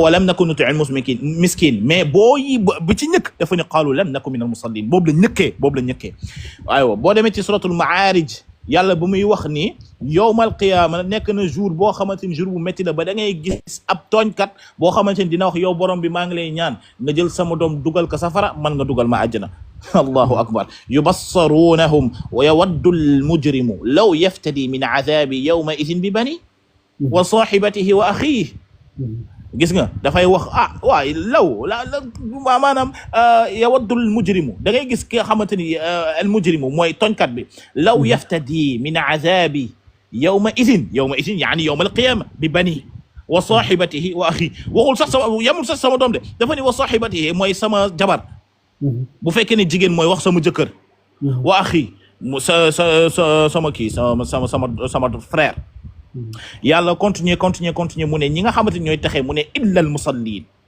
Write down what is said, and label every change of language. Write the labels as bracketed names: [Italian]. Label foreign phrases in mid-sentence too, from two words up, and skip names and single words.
[Arabic] ولم نك نطعم المسكين [Wolof] mais boo yi bu ci ñëkk dafa ne [Arabic] قالوا لم نك من المصلين [Wolof] boobu la ñëkkee waaw boo demee ci [Arabic] سورة المعارج [Wolof] yàlla bu muy wax ni [Arabic] يوم القيامة [Wolof] nekk na jour boo xamante ni jour bu métti la ba da ngay gis ab tooñkat boo xamante ni dina wax yow borom bi maa ngi lay ñaan nga jël sama doom dugal ko safara man nga dugal ma àjjana allahu [Arabic] أكبر يبصرونهم ويود المجرم لو يفتدي من عذاب يومئذ ببنيه وصاحبته وأخيه [Wolof] gis nga dafay wax waay maanaam [Arabic] يود المجرم [Wolof] da ngay gis ki nga xamante ni [Arabic] المجرم [Wolof] mooy tooñkat bi [Arabic] لو يفتدي من عذاب يومئذ يعني يوم القيامة ببنيه وصاحبته وأخي [Wolof] waxul sax yamul sax sama doom de dafa ni [Arabic] وصاحبته [Wolof] mooy sama jabar bu fekkee ne jigéen mooy wax sama jëkkër [Arabic] وأخي [Wolof] sama kii sama frère yàlla continuer mu ne ñi nga xamante ni ñooy taxee mu ne [Arabic] إلا المصلين